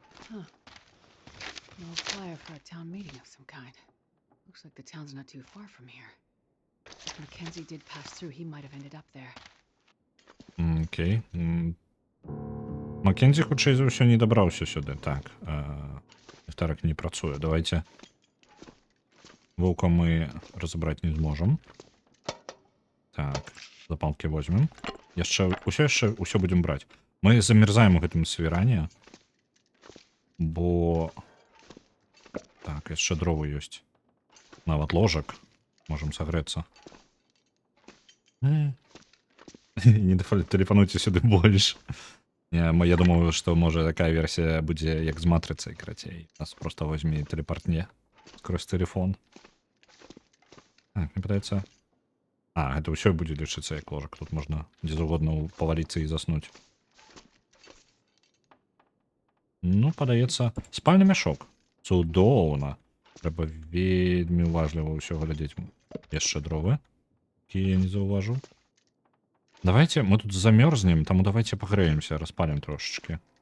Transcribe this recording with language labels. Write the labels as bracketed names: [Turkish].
[English] Huh. An old flyer for a town meeting of some kind. Looks like the town's not too far from here. If Mackenzie did pass through, he might have ended up there. Окей. [Belarusian] Маккензі, хутчэй за ўсё, не дабраўся сюды. Так. Ліхтарик не працуе. Давайте. Ваўка мы разабраць не зможам. Так. Запалкі возьмем. Яшчэ ўсё будзем браць. Мы замерзаем у гэтым свіране. Бо... Так, яшчэ дровы ёсць. Нават ложак. Можам сагрэцца. Не тэлефануйце сюды больш. Я думаю, што можа такая версія будзе як з матрыцай, карацей. Нас просто возьме тэлепартне скрозь тэлефон. Так, мне падаецца... гэта ўсё будзе лічыцца як ложак. Тут можна дзе заўгодна паваліцца і заснуць. Ну, падаецца... Спальны мяшок. Цудоўна. Трэба вельмі уважліва ўсё глядзець. Яшчэ дровы, якія я не заўважу. [Russian] Давайте, мы тут замерзнем, тому давайте погреемся, распалим трошечки.